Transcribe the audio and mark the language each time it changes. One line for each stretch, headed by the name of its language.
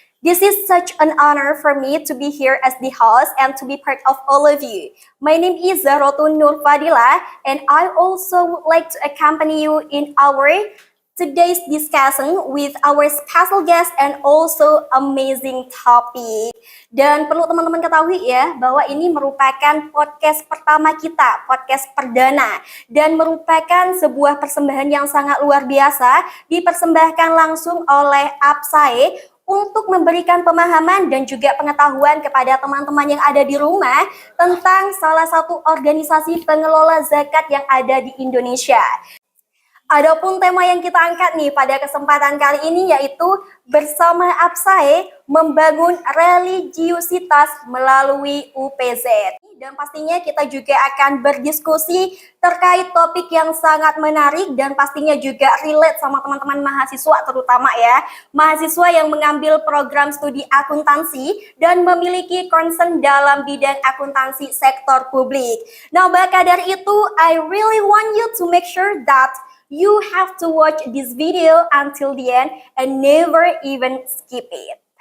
English: This is such an honor for me to be here as the host and to be part of all of you. My name is Zarotun Nur Fadila, and I also would like to accompany you in our today's discussion with our special guest and also amazing topic.
Indonesian: Dan perlu teman-teman ketahui ya, bahwa ini merupakan podcast pertama kita, podcast perdana. Dan merupakan sebuah persembahan yang sangat luar biasa, dipersembahkan langsung oleh APSAE untuk memberikan pemahaman dan juga pengetahuan kepada teman-teman yang ada di rumah tentang salah satu organisasi pengelola zakat yang ada di Indonesia. Adapun tema yang kita angkat nih pada kesempatan kali ini yaitu bersama APSAE membangun religiusitas melalui UPZ. Dan pastinya kita juga akan berdiskusi terkait topik yang sangat menarik dan pastinya juga relate sama teman-teman mahasiswa terutama ya. Mahasiswa yang mengambil program studi akuntansi dan memiliki concern dalam bidang akuntansi sektor publik.
English: Nah, maka dari itu, I really want you to make sure that you have to watch this video until the end and never even skip it.